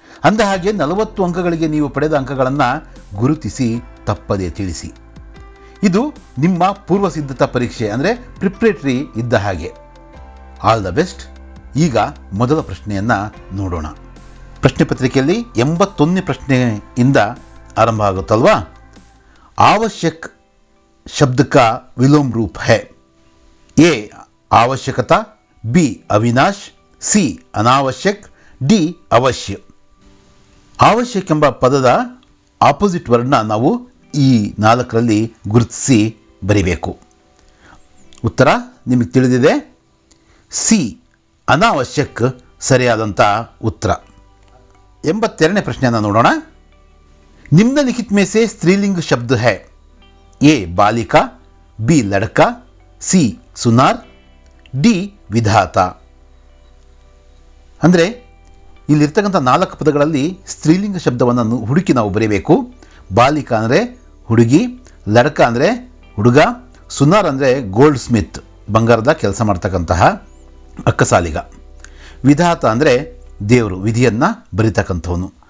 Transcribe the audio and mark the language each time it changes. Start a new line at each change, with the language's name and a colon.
Kannada: ಅಂದಹಾಗೆ 40 ಅಂಕಗಳಿಗೆ ನೀವು ಪಡೆದ ಅಂಕಗಳನ್ನು ಗುರುತಿಸಿ ತಪ್ಪದೇ ತಿಳಿಸಿ. ಇದು ನಿಮ್ಮ ಪೂರ್ವ ಸಿದ್ಧತಾ ಪರೀಕ್ಷೆ ಅಂದರೆ ಪ್ರಿಪ್ರೇಟರಿ ಇದ್ದ ಹಾಗೆ. All the best. ಈಗ ಮೊದಲ ಪ್ರಶ್ನೆಯನ್ನು ನೋಡೋಣ. ಪ್ರಶ್ನೆ ಪತ್ರಿಕೆಯಲ್ಲಿ 81ನೇ ಪ್ರಶ್ನೆಯಿಂದ ಆರಂಭ ಆಗುತ್ತಲ್ವಾ.
Hindi: आवश्यक शब्द का विलोम रूप है. ए आवश्यकता, बी अविनाश, सी अनावश्यक, डी अवश्य.
Kannada: आवश्यक ಎಂಬ ಪದದ ಆಪೋಸಿಟ್ ವರ್ಡ್ನ ನಾವು ಈ 4ರಲ್ಲಿ ಗುರುತಿಸಿ ಬರಿಬೇಕು. ಉತ್ತರ ನಿಮಗೆ ತಿಳಿದಿದೆ. ಸಿ ಅನಾವಶ್ಯಕ್ ಸರಿಯಾದಂಥ ಉತ್ತರ. 82ನೇ ಪ್ರಶ್ನೆಯನ್ನು ನೋಡೋಣ.
Hindi: निम्नलिखित में से स्त्रीलिंग शब्द है. ए बालिका, बी लड़का, सी सुनार, डी ವಿಧಾತ.
Kannada: ಅಂದರೆ ಇಲ್ಲಿರ್ತಕ್ಕಂಥ 4 ಪದಗಳಲ್ಲಿ ಸ್ತ್ರೀಲಿಂಗ ಶಬ್ದವನ್ನು ಹುಡುಕಿ ನಾವು ಬರೀಬೇಕು. ಬಾಲಿಕಾ ಅಂದರೆ ಹುಡುಗಿ, ಲಡಕ ಅಂದರೆ ಹುಡುಗ, ಸುನಾರ್ ಅಂದರೆ ಗೋಲ್ಡ್ ಸ್ಮಿತ್ ಬಂಗಾರದ ಕೆಲಸ ಮಾಡ್ತಕ್ಕಂತಹ ಅಕ್ಕಸಾಲಿಗ, ವಿಧಾತ ಅಂದರೆ ದೇವರು ವಿಧಿಯನ್ನು ಬರಿತಕ್ಕಂಥವನು.